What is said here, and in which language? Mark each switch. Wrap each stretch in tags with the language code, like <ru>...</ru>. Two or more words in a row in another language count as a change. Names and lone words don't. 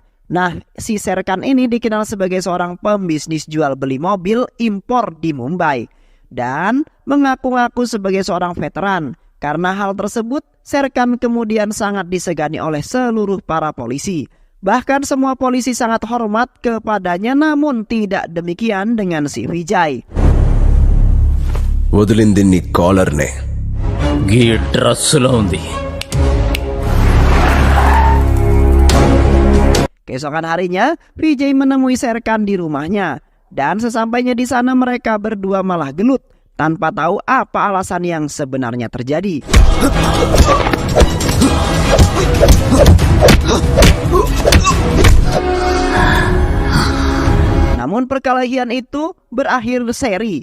<id>Nah, si Sarkan ini dikenal sebagai seorang pembisnis jual beli mobil impor di Mumbai dan mengaku-ngaku sebagai seorang veteran. Karena hal tersebut, Sarkan kemudian sangat disegani oleh seluruh para polisi. Bahkan semua polisi sangat hormat kepadanya, namun tidak demikian dengan si Vijay.</id> <te>వదిలింది నీ కాలర్నే. గీ డ్రస్సులో ఉంది.</te> <id>Keesokan harinya, Vijay menemui Sarkan di rumahnya. Dan sesampainya di sana mereka berdua malah gelut tanpa tahu apa alasan yang sebenarnya terjadi. Namun perkelahian itu berakhir seri.</id>